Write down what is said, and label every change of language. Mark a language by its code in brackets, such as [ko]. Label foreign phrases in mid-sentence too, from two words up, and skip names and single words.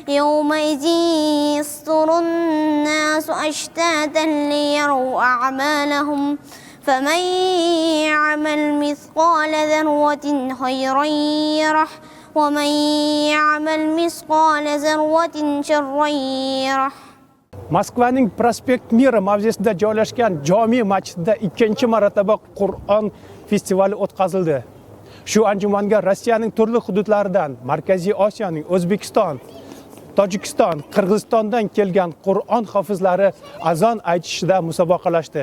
[ar] يومئذ يصدر الناس أشتاتا ليروا أعمالهم فمن يعمل مثقال ذرة خيرا يره ومن يعمل مثقال ذرة شرا يره. [uz] Moskvaning Prospekt Mira mavzesida joylashgan Jome masjidida ikkinchi marotaba Qur'on festivali o'tkazildi. Shu anjumanga Rossiyaning turli hududlaridan, Markaziy Osiyoning O'zbekiston, Tojikiston, Qirg'izistondan kelgan Qur'on hofizlari azon aytishida musobaqalashdi.